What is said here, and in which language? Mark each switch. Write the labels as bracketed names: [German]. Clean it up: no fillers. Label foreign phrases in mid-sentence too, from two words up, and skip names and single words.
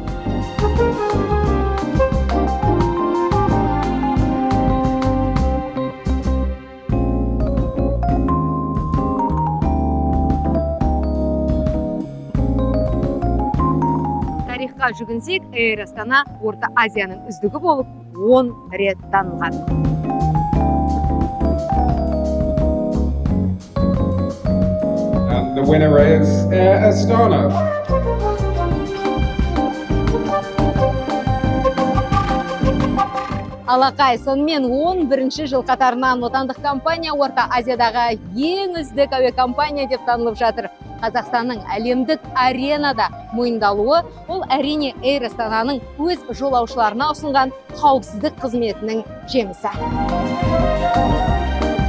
[Kazakh] Тарихқа жүгінсек, Эйр Астана Орта Азияның үздігі болып 10 рет танылған. [English] And the winner is Air Astana. [Kazakh] Алақай, сонымен 11-ші жыл қатарынан отандық компания Орта Азиядағы ең үздік әуе компания деп танылып жатыр. Қазақстанның әлемдік аренада мойындалуы ол әрине Эйр Астананың өз жолаушыларына ұсынған қауіпсіздік қызметінің жемісі.